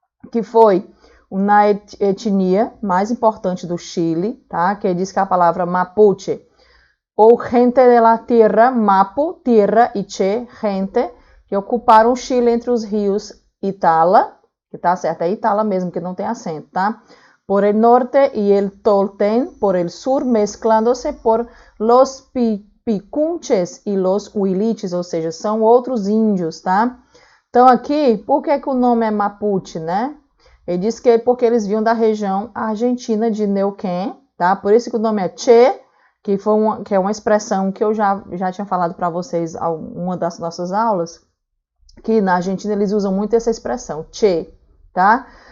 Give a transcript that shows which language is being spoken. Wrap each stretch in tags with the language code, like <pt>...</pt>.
<pt>Que foi uma etnia mais importante do Chile, tá? Que diz que a palavra mapuche, ou</pt> <es>gente de la tierra,</es> <pt>mapu, tierra, e che, gente, que ocuparam o Chile entre os rios Itala, que tá certo, é Itala mesmo, que não tem acento, tá?</pt> <es>Por el norte y el Tolten por el sur, mezclándose por los picunches e los huiliches,</es> <pt>ou seja, são outros índios, tá? Então aqui, por que o nome é Mapuche, né? Ele diz que é porque eles vinham da região argentina de Neuquén, tá? Por isso que o nome é Che, que é uma expressão que eu já tinha falado para vocês em uma das nossas aulas, que na Argentina eles usam muito essa expressão, Che, tá?</pt>